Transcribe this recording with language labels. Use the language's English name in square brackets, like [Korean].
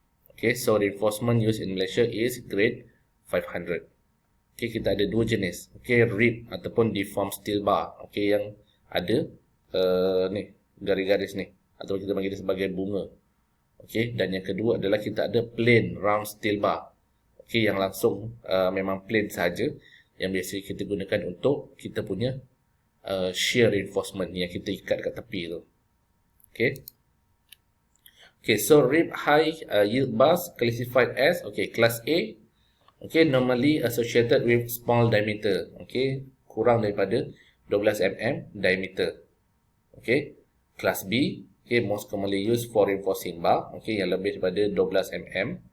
[English] Okay, so reinforcement used in Malaysia is grade 500. [Malay] Okay, kita ada dua jenis. Okay, rib ataupun deformed steel bar. Okay, yang ada ni garis-garis ni, atau kita panggil dia sebagai bunga. Okay, dan yang kedua adalah kita ada plain round steel bar. Okay, yang langsung memang plain saja, yang biasa kita gunakan untuk kita punya shear reinforcement yang kita ikat kat tepi tu. Okay. [English] Okay, so rib high yield bars classified as class A. Okay, normally associated with small diameter. Okay, [Malay] kurang daripada 12 mm diameter. [English] Okay, class B. Okay, most commonly used for reinforcing bar. [Malay] Okay, yang lebih daripada 12 mm.